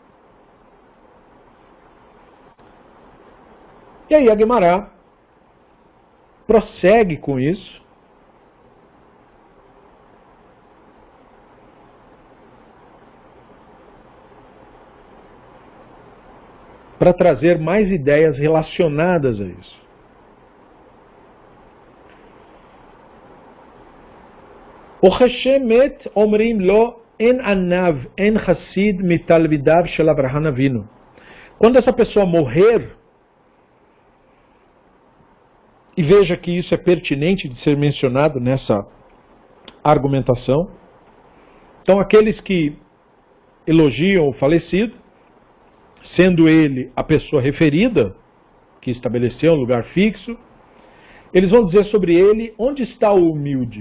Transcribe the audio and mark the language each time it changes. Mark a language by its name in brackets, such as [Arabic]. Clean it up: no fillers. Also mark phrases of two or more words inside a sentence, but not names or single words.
[Portuguese] E aí a Guemará prossegue com isso, para trazer mais ideias relacionadas a isso. [Hebrew] O כשמת אומרים לו אי עניו אי חסיד מתלמידיו של אברהם אבינו. [Portuguese] Quando essa pessoa morrer, e veja que isso é pertinente de ser mencionado nessa argumentação, então aqueles que elogiam o falecido, sendo ele a pessoa referida, que estabeleceu um lugar fixo, eles vão dizer sobre ele: onde está o humilde?